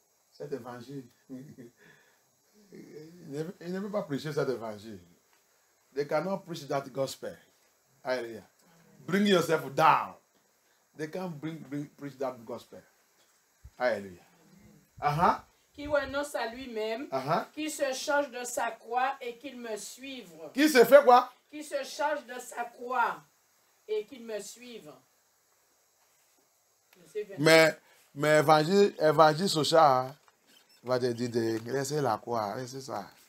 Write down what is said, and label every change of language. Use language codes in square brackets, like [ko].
[fr] Cet évangile, il ne veut pas prêcher cet évangile. [en] They cannot preach that gospel. Hallelujah. Bring yourself down. They can't preach that gospel. Hallelujah. [fr] Qui renonce à lui-même, qui se charge de sa croix et qu'il me suive. Qui se fait quoi? Qui se charge de sa croix et qu'il me suive. Mais évangile social va te dire de laisser la croix, laisser ça.